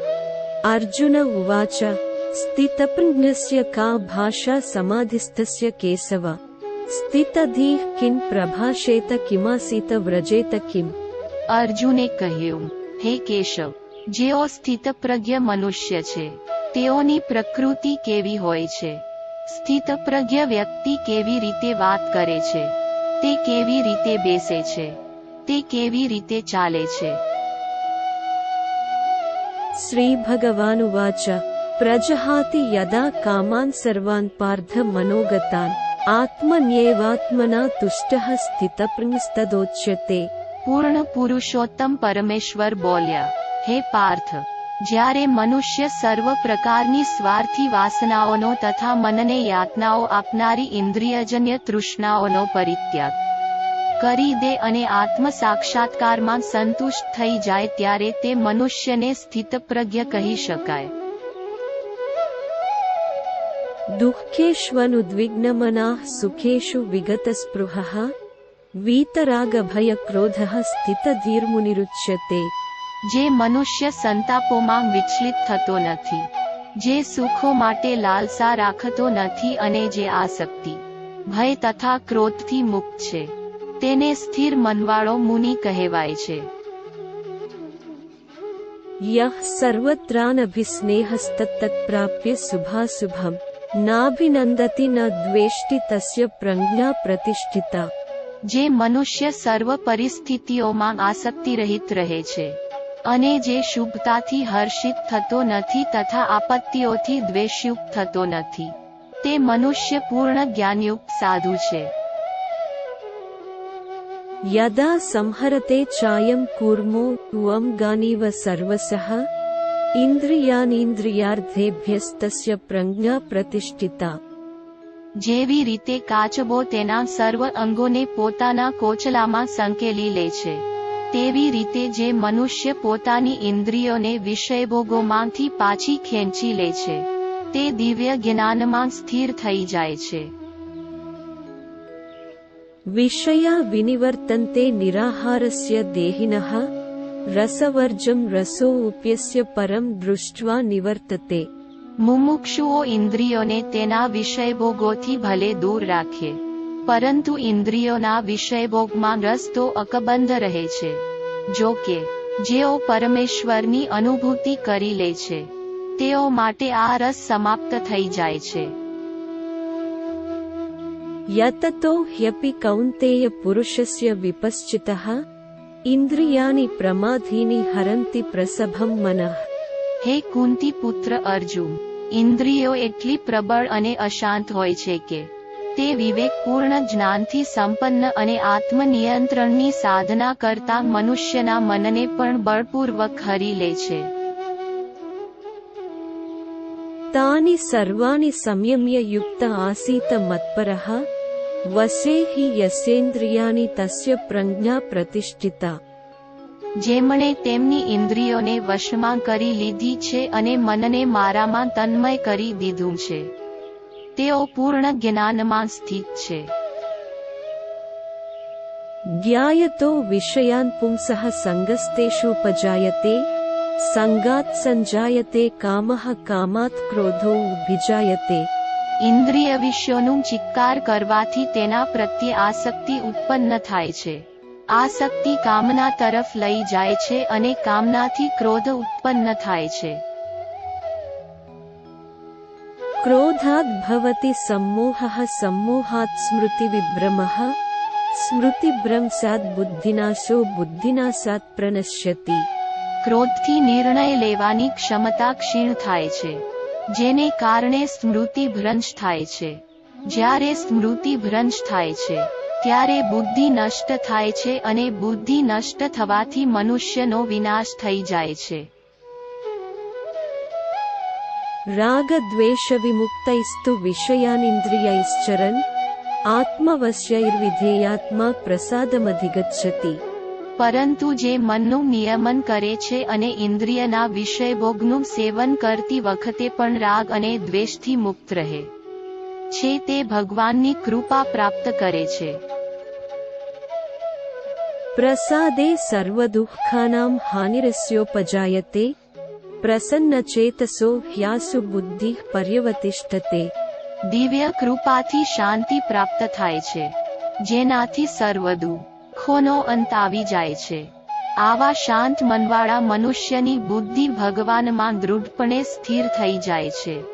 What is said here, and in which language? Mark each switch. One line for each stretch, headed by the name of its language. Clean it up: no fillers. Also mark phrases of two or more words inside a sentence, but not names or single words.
Sanskrit: अर्जुन उवाच स्थितप्रज्ञस्य का भाषा समाधिस्थस्य केशव स्थितधीः किं प्रभाषेत किमासीत व्रजेत किम्।
Gujarati: અર્જુને કહ્યું, હે કેશવ, જેઓ સ્થિતપ્રજ્ઞ મનુષ્ય છે તેઓની પ્રકૃતિ કેવી હોય છે? સ્થિતપ્રજ્ઞ વ્યક્તિ કેવી રીતે વાત કરે છે? તે કેવી રીતે બેસે છે? તે કેવી રીતે ચાલે છે?
Sanskrit: श्रीभगवानुवाच प्रजहाति यदा कामान् सर्वान् पार्थ मनोगतान् आत्मन्येवात्मना तुष्टः स्थितप्रज्ञस्तदोच्यते।
Gujarati: પૂર્ણ પુરુષોત્તમ પરમેશ્વર બોલ્યા, હે પાર્થ, જ્યારે મનુષ્ય સર્વ પ્રકારની સ્વાર્થી વાસનાઓનો તથા મનને યાતનાઓ આપનારી ઇન્દ્રિયજન્ય તૃષ્ણાઓનો પરિત્યાગ કરી દે અને આત્મ સાક્ષાત્કારમાં સંતુષ્ટ થઈ જાય ત્યારે તે મનુષ્યને સ્થિતપ્રજ્ઞ કહી શકાય.
Sanskrit: दुःखेष्वनुद्विग्नमनाः सुखेषु विगतस्पृहः वीतरागभयक्रोधः स्थितधीर्मुनिरुच्यते.
Gujarati: જે મનુષ્ય સંતાપોમાં વિચલિત થતો નથી, જે સુખો માટે લાલસા રાખતો નથી અને જે આસક્તિ, ભય તથા ક્રોધથી મુક્ત છે, તેને સ્થિર મનવાળો મુનિ કહેવાય છે.
Sanskrit: यः सर्वत्रानभिस्नेहस्तत्तत्प्राप्य शुभाशुभम् नाभिनन्दति न द्वेष्टि तस्य प्रज्ञा प्रतिष्ठिता.
Gujarati: જે મનુષ્ય સર્વ પરિસ્થિતિઓમાં આસક્તિ રહિત રહે છે અને જે શુભતાથી હર્ષિત થતો નથી તથા આપત્તિઓથી દ્વેષયુક્ત થતો નથી, તે મનુષ્ય પૂર્ણ જ્ઞાનયુક્ત સાધુ છે.
Sanskrit: यदा संहरते चायं कूर्मो त्वं गानीव सर्वसः इन्द्रियाणीन्द्रियार्थेभ्यस्तस्य प्रज्ञा प्रतिष्ठिता.
Gujarati: જેવી રીતે કાચબો તેના સર્વ અંગોને પોતાના કોચલામાં સંકેલી લે છે, તેવી રીતે જે મનુષ્ય પોતાની ઇન્દ્રિયોને વિષયભોગોમાંથી પાછી ખેંચી લે છે, તે દિવ્ય જ્ઞાનમાં સ્થિર થઈ જાય છે.
Sanskrit: विषया विनिवर्तन्ते निराहारस्य देहिनः रसवर्जं रसोऽप्यस्य परं दृष्ट्वा निवर्तते.
Gujarati: મુમુક્ષુઓ ઇન્દ્રિયોને તેના વિષયભોગોથી ભલે દૂર રાખે, પરંતુ ઇન્દ્રિયોના વિષયભોગમાં રસ તો અકબંધ રહે છે. જો કે જેઓ પરમેશ્વરની અનુભૂતિ કરી લે છે, તેઓ માટે આ રસ સમાપ્ત થઈ જાય છે.
Sanskrit: यततो ह्यपि कौन्तेय पुरुषस्य विपश्चितः इन्द्रियाणि प्रमादीनि हरन्ति प्रसभं मनः.
Gujarati: હે કુંતી પુત્ર અર્જુન, ઇન્દ્રિયો એટલી પ્રબળ અને અશાંત હોય છે કે તે વિવેકપૂર્ણ જ્ઞાનથી સંપન્ન અને આત્મનિયંત્રણની સાધના કરતા મનુષ્યના મનને પણ બળપૂર્વક હરી લે છે.
Sanskrit: तानि सर्वाणि संयम्य युक्त आसीत मत्परः वशे हि यस्येन्द्रियाणि तस्य प्रज्ञा प्रतिष्ठिता.
Gujarati: જેમણે તેમની ઇન્દ્રિયોને વશમાં કરી લીધી છે અને મનને મારામાં તન્મય કરી દીધું છે, તેઓ પૂર્ણ જ્ઞાનમાં સ્થિત છે.
Sanskrit: ज्ञायतो विषयान् पुंसः संगस्तेषुपजायते संगात् संजायते कामः कामात् क्रोधो विजायते.
Gujarati: ઇન્દ્રિય વિષયોનું ચિત્કાર કરવાથી તેના પ્રત્યે આસક્તિ ઉત્પન્ન થાય છે, આસક્તિ કામના તરફ લઈ જાય છે અને કામનાથી ક્રોધ ઉત્પન્ન થાય છે.
Sanskrit: क्रोधात् भवति सम्मोहः सम्मोहात् स्मृतिविभ्रमः स्मृतिभ्रंशात् बुद्धिनाशो बुद्धिनाशात् प्रणश्यति.
Gujarati: ક્રોધથી નિર્ણય લેવાની ક્ષમતા ક્ષીણ થાય છે, જેને કારણે સ્મૃતિ ભ્રંશ થાય છે. જ્યારે સ્મૃતિ ભ્રંશ થાય છે ત્યારે બુદ્ધિ નષ્ટ થાય છે અને બુદ્ધિ નષ્ટ થવાથી મનુષ્યનો વિનાશ થઈ જાય છે.
Sanskrit: रागद्वेषविमुक्तैस्तु विषयानिन्द्रियैश्चरन् आत्मवश्यैर्विधेयात्मा प्रसादमधिगच्छति.
Gujarati: પરંતુ જે મનનું નિયમન કરે છે અને ઇન્દ્રિયના વિષયભોગનું સેવન કરતી વખતે પણ રાગ અને દ્વેષથી મુક્ત રહે છે, તે ભગવાનની કૃપા પ્રાપ્ત કરે છે.
Sanskrit: प्रसादे सर्वदुःखानां हानिरस्योपजायते પ્રસન્નચેતસો હ્યાસુ બુદ્ધિ પર્યવતિષ્ઠતે.
Gujarati: દિવ્ય કૃપાથી શાંતિ પ્રાપ્ત થાય છે, જેનાથી સર્વ દુઃખોનો અંત આવી જાય છે. આવા શાંત મનવાળા મનુષ્યની બુદ્ધિ ભગવાનમાં દૃઢપણે સ્થિર થઈ જાય છે.